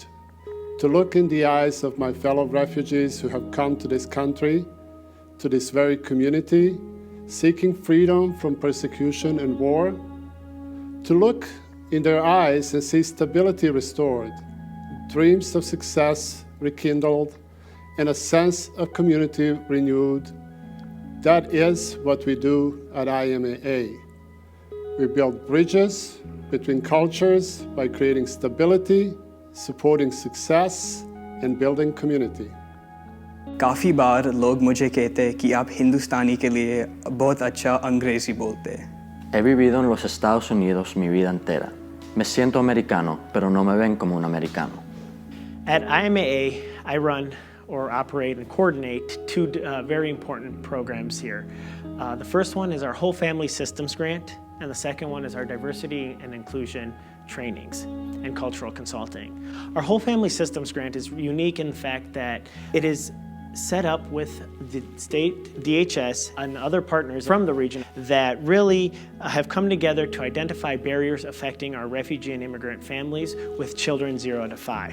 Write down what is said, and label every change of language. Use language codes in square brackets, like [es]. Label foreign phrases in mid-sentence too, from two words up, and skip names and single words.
[en] To look in the eyes of my fellow refugees who have come to this country, to this very community, seeking freedom from persecution and war, to look in their eyes and see stability restored, dreams of success rekindled, and a sense of community renewed. That is what we do at IMAA. We build bridges between cultures by creating stability, supporting success, and building community. [hi] काफ़ी बार लोग मुझे कहते कि आप हिंदुस्तानी के लिए बहुत अच्छा अंग्रेज़ी बोलते हैं। [es] He vivido en los Estados Unidos mi vida entera. Me siento americano, pero no me ven como un americano. [en] At IMAA, I run or operate and coordinate two very important programs here. The first one is our Whole Family Systems Grant, and the second one is our Diversity and Inclusion Trainings and Cultural Consulting. Our Whole Family Systems Grant is unique in the fact that it is set up with the state, DHS, and other partners from the region that really have come together to identify barriers affecting our refugee and immigrant families with children 0 to 5.